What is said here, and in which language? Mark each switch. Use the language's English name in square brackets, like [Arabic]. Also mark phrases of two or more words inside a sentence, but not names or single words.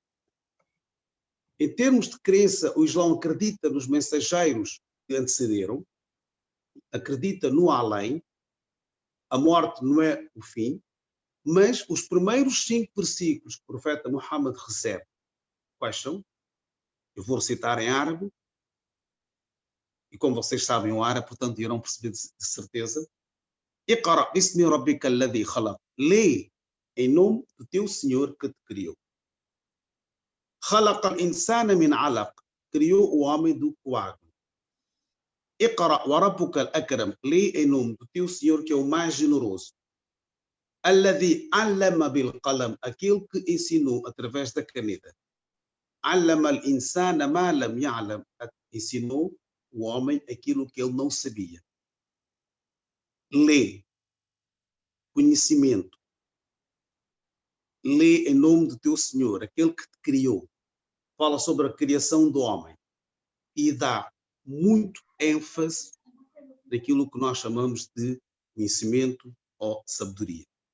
[Portuguese] Em termos de crença, o Islão acredita nos mensageiros que antecederam, acredita no além, a morte não é o fim, mas os primeiros 5 versículos que o profeta Muhammad recebe, quais são? Eu vou recitar em árabe, e como vocês sabem o árabe, portanto irão perceber de certeza. [Arabic] اقرأ باسم ربك الذي خلق. [Portuguese] Lê em nome do teu Senhor que te criou. [Arabic] خلق الإنسان من علق. [Portuguese] Criou o homem do coágulo. [Arabic] اقرأ وربك الأكرم. [Portuguese] Lê em nome do teu Senhor que é o mais generoso. [Arabic] الذي علم بالقلم. [Portuguese] Aquele que ensinou através da caneta. [Arabic] علم الإنسان ما لم يعلم. [Portuguese] Ensinou o homem aquilo que ele não sabia. Lê. Conhecimento. Lê em nome do teu Senhor, aquele que te criou. Fala sobre a criação do homem. E dá muito ênfase naquilo que nós chamamos de conhecimento ou sabedoria.